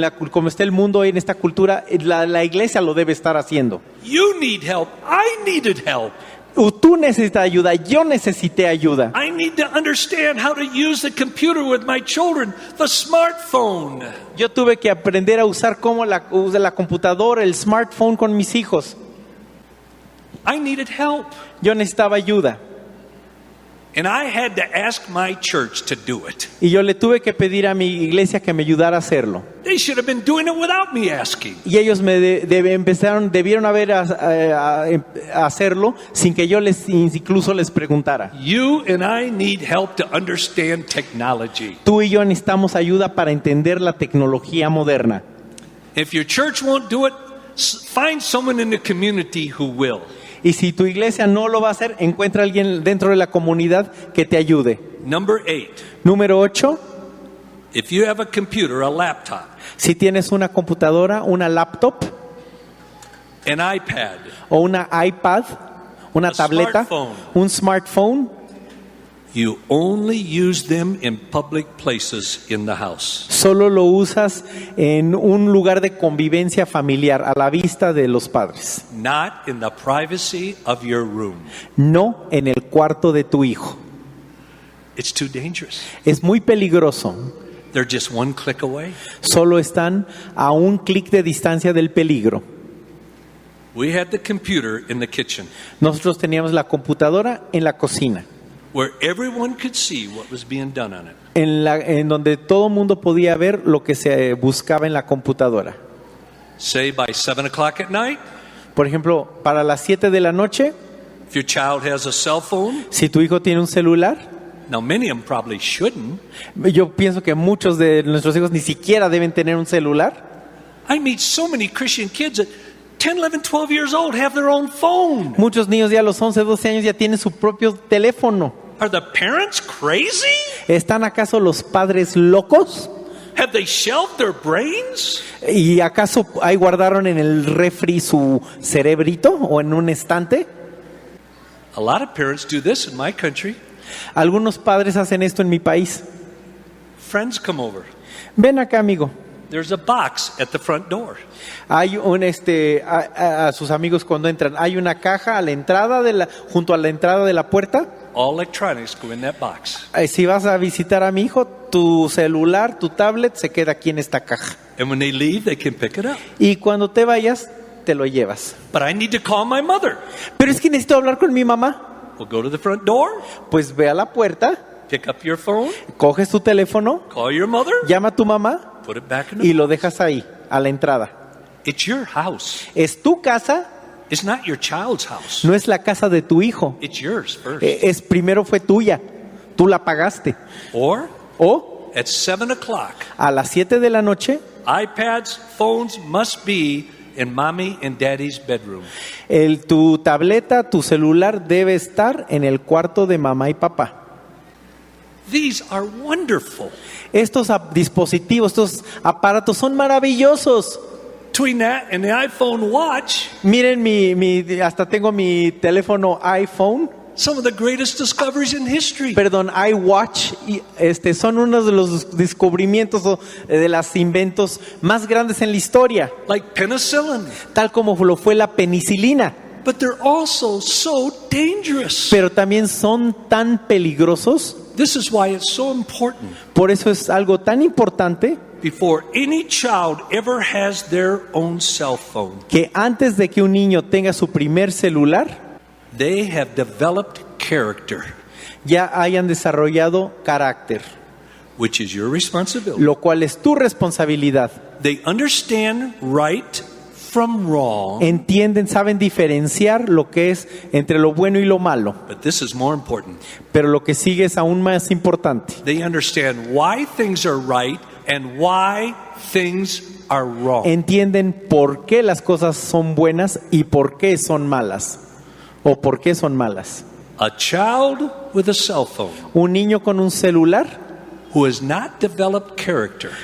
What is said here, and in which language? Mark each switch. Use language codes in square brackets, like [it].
[es] Como está el mundo hoy en esta cultura, la iglesia lo debe estar haciendo. [en] You need help. I needed help. [es] Tú necesitas ayuda, yo necesité ayuda. [en] I need to understand how to use the computer with my children, the smartphone. [es] Yo tuve que aprender a usar la computadora, el smartphone con mis hijos. [en] I needed help. [es] Yo necesitaba ayuda. [en] And I had to ask my church to do it. [es] Y yo le tuve que pedir a mi iglesia que me ayudara a hacerlo. [en] They should have been doing it without me asking. [es] Y ellos debieron haber a hacerlo sin que yo incluso les preguntara. [en] You and I need help to understand technology. [es] Tú y yo necesitamos ayuda para entender la tecnología moderna. [en] If your church won't do it, find someone in the community who will. [es] Y si tu iglesia no lo va a hacer, encuentra a alguien dentro de la comunidad que te ayude. [en] Number 8. [es] Número 8. [en] If you have a computer, a laptop, [es] Si tienes una computadora, una laptop [en] an iPad, [es] o una iPad, una tableta, [en] smartphone. [es] un smartphone, [en] you only use them in public places in the house. [es] solo lo usas en un lugar de convivencia familiar a la vista de los padres, [en] Not in the privacy of your room. [es] no en el cuarto de tu hijo. [en] It's too dangerous. [es] Es muy peligroso. [en] They're just one click away. [es] Solo están a un clic de distancia del peligro. [en] We had the computer in the kitchen [es] Nosotros teníamos la computadora en la cocina, [en] where everyone could see what was being done on it. [es] en donde todo el mundo podía ver lo que se buscaba en la computadora. [en] Say by 7 o'clock at night, [es] Por ejemplo, para las 7 de la noche, [en] if your child has a cell phone, [es] si tu hijo tiene un celular, [en] now many of them probably shouldn't. [es] yo pienso que muchos de nuestros hijos ni siquiera deben tener un celular. [en] I meet so many Christian kids that 10, 11, 12 years old have their own phone. [es] Muchos niños ya a los 11, 12 años ya tienen su propio teléfono. [en] Are the parents crazy? [es] ¿Están acaso los padres locos? [en] Have they shelved their brains? [es] ¿Y acaso ahí guardaron en el refri su cerebrito o en un estante? [en] A lot of parents do this in my country. [es] Algunos padres hacen esto en mi país. [en] Friends come over. [es] Ven acá, amigo. [en] There's a box at the front door. [es] Hay a sus amigos cuando entran, hay una caja a la entrada junto a la entrada de la puerta. [en] All electronics go in that box. [es] Si vas a visitar a mi hijo, tu celular, tu tablet se queda aquí en esta caja. [en] And when they leave, they can pick it up. [es] Y cuando te vayas, te lo llevas. [en] But I need to call my mother. [es] Pero es que necesito hablar con mi mamá. [en] Well, go to the front door, [es] Pues ve a la puerta, [en] pick up your phone, [es] coges tu teléfono, [en] call your mother, [es] llama a tu mamá [en] put it back in the [es] y lo dejas ahí, a la entrada. [en] It's your house. [es] Es tu casa, [en] It's not your child's house. [es] no es la casa de tu hijo. [en] It's yours first. [es] Primero fue tuya, tú la pagaste. [en] Or [es] O [en] at 7 o'clock, [es] a las 7 de la noche, [en] iPads, phones must be in mommy and daddy's bedroom. [es] tu tableta, tu celular debe estar en el cuarto de mamá y papá. [en] These are wonderful. [es] Estos dispositivos, estos aparatos son maravillosos. [en] Between that and the iPhone watch, [es] Miren hasta tengo mi teléfono iPhone, [en] some of the greatest discoveries in history. [es] perdón, iWatch, y son uno de los descubrimientos de los inventos más grandes en la historia, [en] Like penicillin. [es] tal como lo fue la penicilina. [en] but they're also so dangerous. [es] pero también son tan peligrosos. [en] This is why it's so important. [es] Por eso es algo tan importante [en] Before any child ever has their own cell phone, [es] que antes de que un niño tenga su primer celular, [en] they have developed character, [es] ya hayan desarrollado carácter, [en] which is your responsibility. [es] lo cual es tu responsabilidad. [en] They understand right from wrong, [es] Entienden, saben diferenciar lo que es entre lo bueno y lo malo, [en] but this is more important. [es] pero lo que sigue es aún más importante. [en] They understand why things are right and why things are wrong. [es] Entienden por qué las cosas son buenas y por qué son malas, o por qué son malas. [en] A child with a cell phone [es] Un niño con un celular [en] who has not developed character